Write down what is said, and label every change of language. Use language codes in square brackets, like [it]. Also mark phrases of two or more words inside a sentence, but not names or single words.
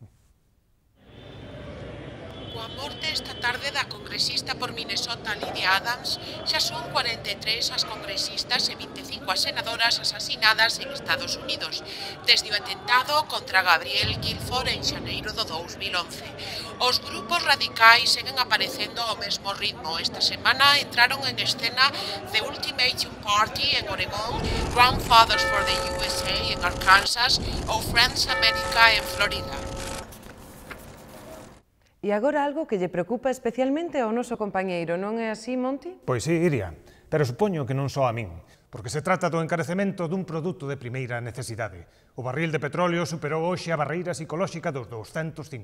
[gl] Coa morte esta tarde da congresista por Minnesota Lydia Adams, xa son 43 as congresistas e 25 as senadoras asasinadas en Estados Unidos, desde o atentado contra Gabrielle Guilford en xaneiro do 2011. Os grupos radicais seguen aparecendo ao mesmo ritmo. Esta semana entraron en escena The Ultimatum Party en Oregón, Grandfathers for the USA en Arkansas ou Friends America en Florida. E agora algo que lle preocupa especialmente ao noso compañeiro, non é así, Monty? Pois sí, Iria, pero supoño que non só a min, porque se trata do encarecemento dun produto de primeira necesidade. O barril de petróleo superou hoxe a barreira psicolóxica dos $250.